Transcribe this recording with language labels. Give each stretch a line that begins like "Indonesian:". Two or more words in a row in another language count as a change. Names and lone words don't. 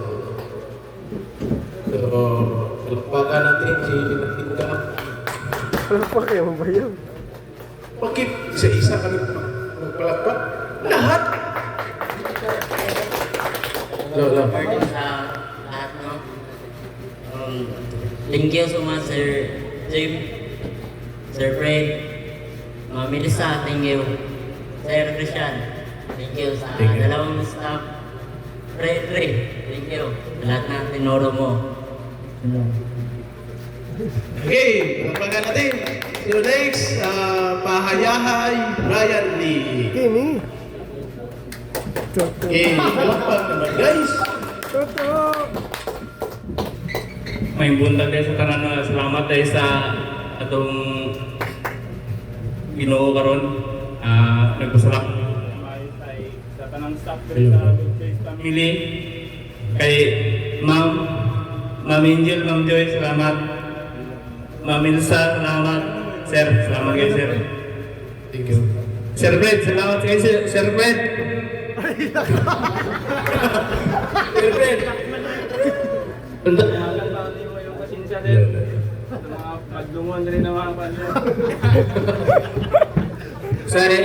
Filipino: So, palakpakan natin si Ratinga. Palakpak kayo, mabayaw. Bakit isa-isa kami magpalakpak? Lahat! Lola. Sa lahat, no?
English: Thank you so much, Sir Jim, Sir Fred, Ma'am Melissa, thank you.
Filipino: Sir Christian,
English: thank you
Filipino: sa dalawang staff.
English: Fred, thank you.
Filipino: Sa lahat ng tinuro mo. Okay, palakpakan natin.
English: So next,
Filipino: Pahayahay Brian Lee. Kimi. Okay, palakpak naman guys.
Cebuano: May buntag tayo sa tanan na salamat tayo sa atong Ginoo karon. Nagpasalamat sa tanang staff diri sa Good Choice Family. Kay Ma'am Angel, Ma'am Joy, salamat. Ma'am Elsa, salamat. Sir, salamat kayo, sir.
English: Thank you.
Cebuano: Sir Fred, salamat kayo, Sir Fred. Sir Fred.
Filipino: Yung pasensya din. Mga maglungon rin ng mga panyo. Sir,